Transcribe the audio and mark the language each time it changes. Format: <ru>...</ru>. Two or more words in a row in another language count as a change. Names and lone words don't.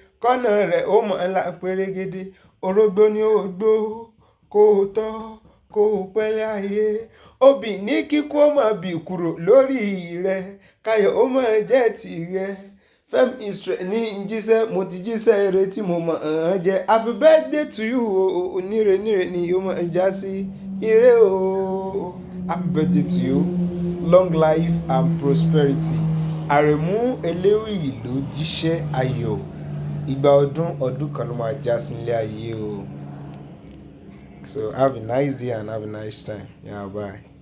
<yo>Kọ́nà rẹ̀ ó mọ̀ ńlá pérégedé. Orógbó ni ó gbó, kó o tọ́, kó o pẹ́ láyé. Obì ní kíkú ó máa bì kúrò lórí rẹ. Káyọ̀ ó máa jẹ́ tìrẹ. Fẹ́mi Israel ní ń jíṣẹ́, mo ti jíṣẹ́ ire tí mo mọ̀ ọ́n jẹ.</yo> <en>Happy birthday to you</en> <yo>o, o, o, níre níre ni yóò máa já sí. Ire o.</yo> <en>Happy birthday to you. Long life and prosperity.</en> <yo>Aremu Elewi ló jíṣẹ́ ayọ̀. Ìgbà ọdún, ọdún kan ló máa já sí ilé ayé o.</yo> <en>So have a nice day and have a nice time. Yeah, bye.</en>